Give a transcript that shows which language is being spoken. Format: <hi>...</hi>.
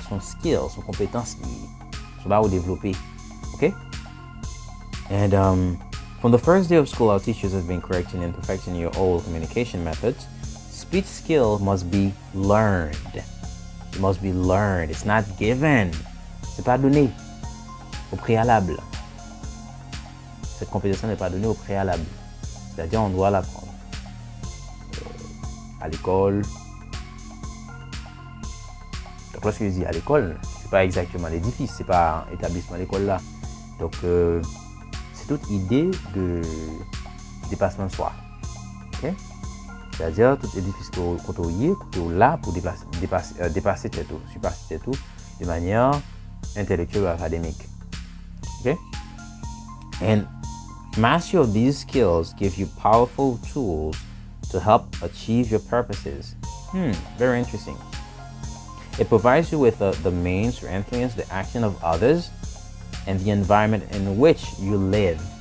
<fr>Son skill, son compétence liée. Son bagage vous développer.</fr> <en>Okay? And from the first day of school, our teachers have been correcting and perfecting your old communication methods. Speech skill must be learned. It must be learned. It's not given.</en> <fr>C'est pas donné au préalable. Cette compétence n'est pas donnée au préalable. C'est-à-dire, on doit l'apprendre à l'école. Donc, lorsque je dis à l'école, c'est pas exactement l'édifice, c'est pas un établissement d'école là. Donc, c'est toute idée de dépassement de soi. Okay? C'est-à-dire, tout édifice qu'on est là pour dépasser tout, surpasser tout de manière intellectuelle ou académique.</fr> <en>Okay? And mastery of these skills give you powerful tools to help achieve your purposes. Very interesting. It provides you with the means to influence the action of others and the environment in which you live.</en>